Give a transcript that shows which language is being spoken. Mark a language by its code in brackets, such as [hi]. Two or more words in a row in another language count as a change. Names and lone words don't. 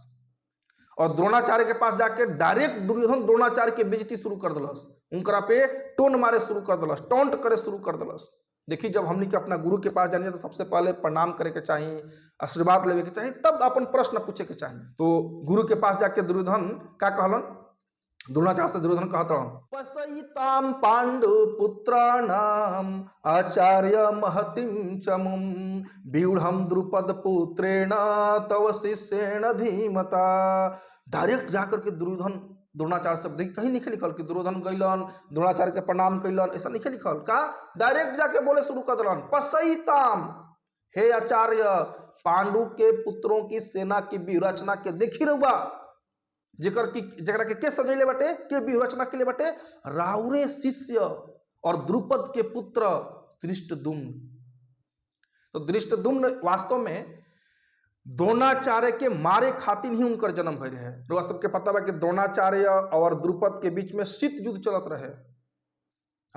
[bho] और द्रोणाचार्य के पास जाके डायरेक्ट दुर्योधन द्रोणाचार्य के बेइज्जती शुरू कर दिलस, उनकरा पे टोन मारे शुरू कर दिलस, टॉन्ट करे शुरू कर दिलस। देखिए, जब हमने के अपना गुरु के पास जाने तो सबसे पहले प्रणाम करे के चाहिए, आशीर्वाद लेवे के चाहिए, तब अपन प्रश्न पूछे के चाहिए। तो गुरु के पास जाके दुर्योधन का कहलन, द्रोणाचार्य से दुर्योधन कहत रहन, [sa] पसयिताम पांडु पुत्राणाम आचार्य महतिम चमुम व्यूढ़म द्रुपद पुत्रेण तव शिष्येण धीमता। [bho] डायरेक्ट जाकर के दुर्योधन द्रोणाचार्य से देखिए, कहीं नहीं लिखल कि दुर्योधन गइलन द्रोणाचार्य के प्रणाम कैलन, ऐसा नहीं लिखल। का डायरेक्ट जाके बोले शुरू कर दिलन, पसयिताम, हे आचार्य, पांडु के पुत्रों की सेना की व्यूहरचना के देखी रहुआ, जेकरा के सजैले बटे, के व्यूहरचना के लिए बटे राउरे शिष्य और द्रुपद के पुत्र धृष्टद्युम्न। तो धृष्टद्युम्न वास्तव में द्रोणाचार्य के मारे खातिर ही उनकर जन्म भय रहे। लोग सबके पता बा कि द्रोणाचार्य और द्रुपद के बीच में शीत युद्ध चलत रहे, है ना।